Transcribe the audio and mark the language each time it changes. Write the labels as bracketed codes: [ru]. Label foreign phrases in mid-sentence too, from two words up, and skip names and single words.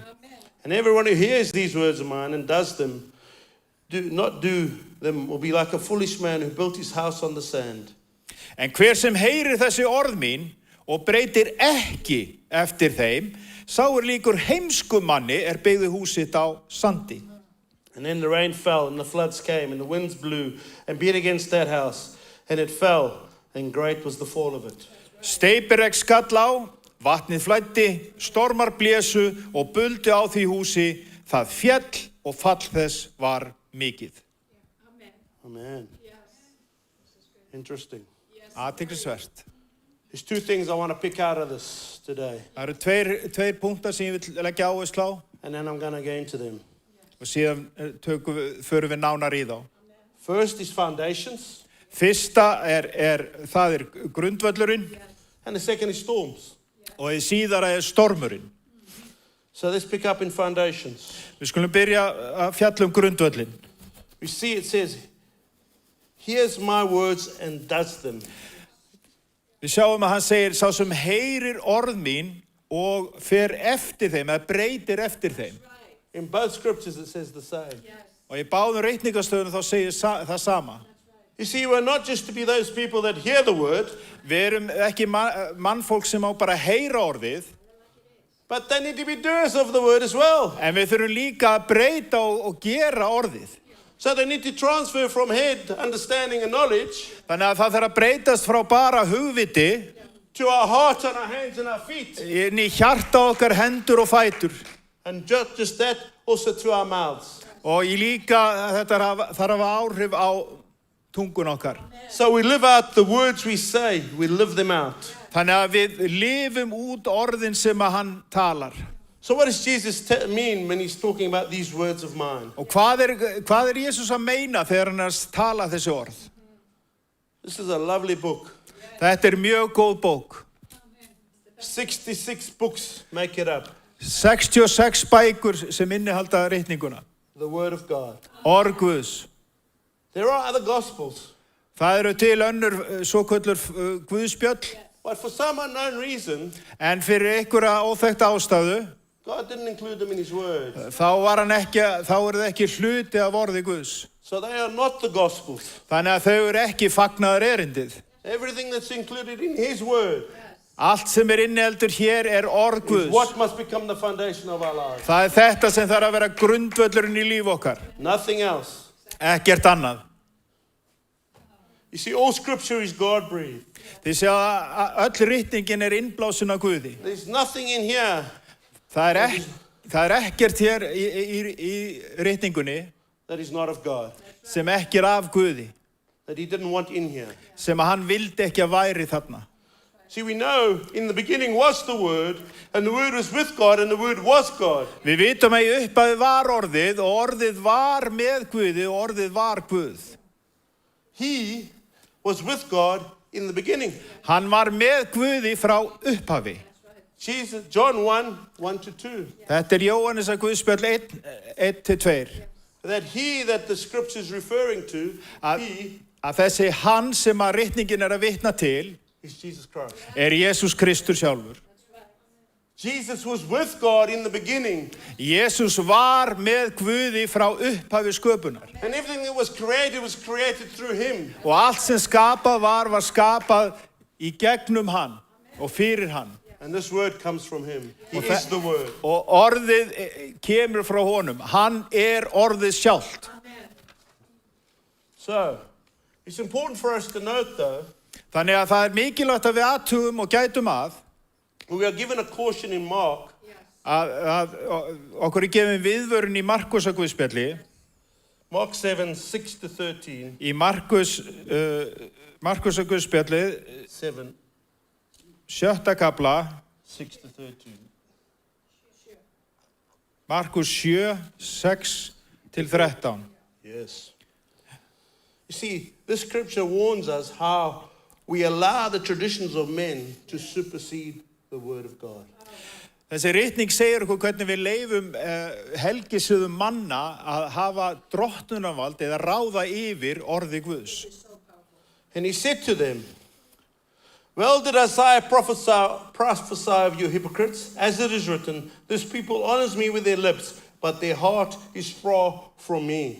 [en] And everyone who hears these words of mine and does them, not do them, will be like a foolish man who built his house on the sand. [is] En hver sem heyrir þessi orð mín og breytir ekki eftir þeim, sá líkur heimskum manni byggði húsitt á sandi. [en] And then the rain fell, and the floods came, and the winds blew and beat against that house, and it fell, and great was the fall of it. [is] Steypiregn skall á, vatnið flæddi, stormar blésu og buldu á því húsi, það fjall og fall þess var mikið. [en] Amen. Interesting. [is] Athyglisvert. [en] There's two things I want to pick out of this today, [is] Það eru tveir punktar sem ég vil leggja áherslu á [en] and then I'm going to go into them. [is] og síðan förum við nánar í þá. [en] First is foundations, [is] Fyrsta það er grundvöllurinn [en] and the second is storms. [is] og í síðara er stormurinn. [en] So let's pick up in foundations. [is] Við skulum byrja að fjalla grundvöllin. [en] We see it says, hears my words and does them. [is] Við sjáum að hann segir, sá sem heyrir orð mín og fer eftir þeim, eða breytir eftir þeim. [en] In both scriptures it says the same. [is] Og í báðum reikningastöðunum þá segir það sama. [en] You see, we're not just to be those people that hear the word, [is] Við erum ekki mannfólk sem á bara að heyra orðið, [en] but they need to be doers of the word as well. [is] en við þurfum líka að breyta og gera orðið. [en] So they need to transfer from head understanding and knowledge [is] Þannig að það þarf að breytast frá bara hugviti [en] to our heart and our hands and our feet. [is] inn í hjarta okkar, hendur og fætur. [en] And just that, also to our mouths. [is] Og í líka þetta þarf að hafa áhrif á tungun okkar. [en] So we live out the words we say, we live them out. [is] Þannig að við lifum út orðin sem að hann talar. [en] So what does Jesus mean when he's talking about these words of mine? [is] Og hvað er Jesus að meina þegar hann er að tala þessi orð? [en] This is a lovely book. [is] Þetta er mjög góð bók. [en] 66 books make it up. [is] 66 bækur sem innihalda reikninguna. [en] The word of God. [is] Orð Guðs. [en] There are other gospels. [is] Það eru til önnur svokölluð Guðspjöll, [en] But for some unknown reason, [is] en fyrir einhverja óþekkta ástæðu, [en] God didn't include them in his word. [is] þá er það ekki hluti af orði Guðs. [en] So they are not the gospels. [is] Þannig að þau eru ekki fagnaðar erindið. [en] Everything that's included in his word [is] Allt sem er inniheldur hér er orð [en] is [is] Guðs. [en] what must become the foundation of our lives. [is] Það er þetta sem þarf að vera grundvöllurinn í líf okkar. [en] Nothing else. [is] Ekkert annað. [en] You see, all scripture is God-breathed. [is] Þið sjá að öll ritningin er innblásin af Guði. [en] There's nothing in here [is] Það er ekkert hér í ritningunni [en] that is not of God, [is] sem ekki er af Guði, [en] that he didn't want in here. [is] sem að hann vildi ekki að væri þarna. [en] See, we know in the beginning was the Word, and the Word was with God, and the Word was God. [is] Við vitum að í upphafi var orðið og orðið var með Guði og orðið var Guð. [en] He was with God in the beginning. [is] Hann var með Guði frá upphafi. [en] Jesus, John 1:1-2. [is] Þetta er Jóhannes að Guðspjöll 1-2. [en] That the scripture is referring to, he [is] Að þessi hann sem að ritningin er að vitna til [en] is Jesus Christ. [is] er Jesús Kristur sjálfur. [en] Jesus was with God in the beginning, [is] Jesús var með Guði frá upphafi sköpunar. [en] and everything that was created through him. [is] Og allt sem skapað var skapað í gegnum hann og fyrir hann. [en] And this word comes from him. He [is] Og [en] is the word. [is] Og orðið kemur frá honum. Hann er orðið sjálft. [en] So, it's important for us to note though, [is] Þannig að það er mikilvægt að við athugum og gætum að [en] we are given a caution in Mark, [is] okkur er gefin viðvörun í Markusar Guðspjalli, [en] Mark 7:6-13. [is] í Markusar Guðspjalli, 7, 7. kapla, 6-13. Markus 7, 6-13. [en] Yes. You see, this scripture warns us how we allow the traditions of men to supersede the word of God. [is] Þessi ritning segir okkur hvernig við leifum helgisöðum manna að hafa drottnunarvald eða ráða yfir orði Guðs. [en] And he said to them, well did Isaiah prophesy of you hypocrites, as it is written, this people honors me with their lips, but their heart is far from me.